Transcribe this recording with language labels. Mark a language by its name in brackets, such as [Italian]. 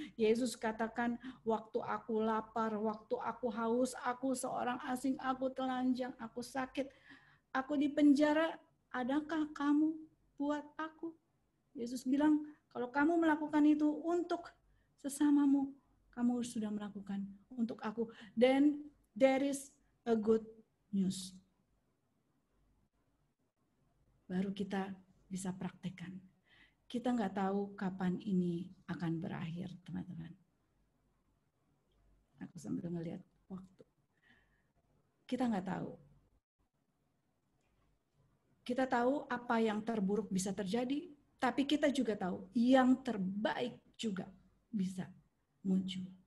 [Indonesian] Yesus katakan, waktu aku lapar, waktu aku haus, aku seorang asing, aku telanjang, aku sakit, aku di penjara, adakah kamu buat aku? Yesus bilang, kalau kamu melakukan itu untuk sesamamu, kamu sudah melakukan untuk aku. [English] Then there is a good news. [Indonesian] Baru kita bisa praktekkan. Kita nggak tahu kapan ini akan berakhir, teman-teman. Aku sambil ngelihat waktu. Kita nggak tahu. Kita tahu apa yang terburuk bisa terjadi, tapi kita juga tahu yang terbaik juga bisa muncul.